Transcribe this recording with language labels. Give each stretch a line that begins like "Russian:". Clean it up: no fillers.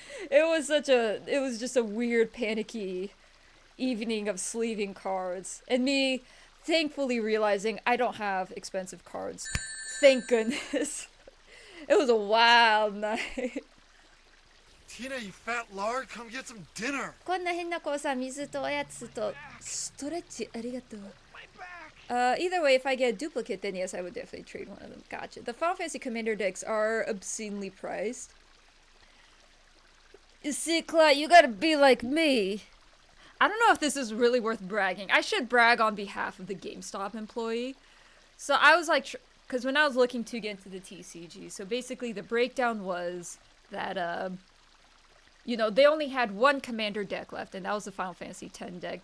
English: It was just a weird, panicky evening of sleeving cards. And me thankfully realizing I don't have expensive cards. Thank goodness. It was a wild night. Tina, you fat lard, come get some dinner.
Japanese: こんな変な子さ、水とおやつとストレッチありがとう。
English: Either way, if I get a duplicate, then yes, I would definitely trade one of them. Gotcha. The Final Fantasy Commander decks are obscenely priced. You see, Clyde, you gotta be like me. I don't know if this is really worth bragging. I should brag on behalf of the GameStop employee. So I was like, because when I was looking to get into the TCG, so basically the breakdown was that, they only had one Commander deck left, and that was the Final Fantasy X deck.